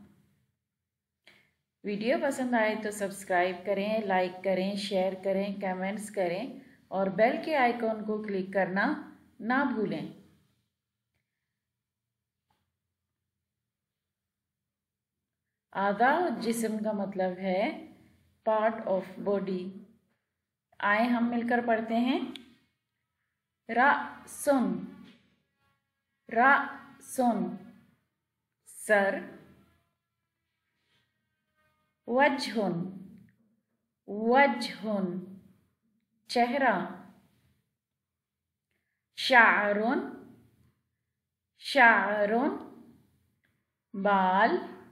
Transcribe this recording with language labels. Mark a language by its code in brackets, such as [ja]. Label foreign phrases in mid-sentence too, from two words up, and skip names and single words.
[hi] वीडियो पसंद आए तो सब्सक्राइब करें, लाइक करें, शेयर करें, कमेंट्स करें और बेल के आइकॉन को क्लिक करना ना भूलें। आधा जिस्म का मतलब है [en] part of body. [hi] आए हम मिलकर पढ़ते हैं। [ar] رأسٌ، رأسٌ [hi] सर। [ar] وجهٌ، وجهٌ [hi] चेहरा। [ar] شعرٌ، شعرٌ [hi] बाल।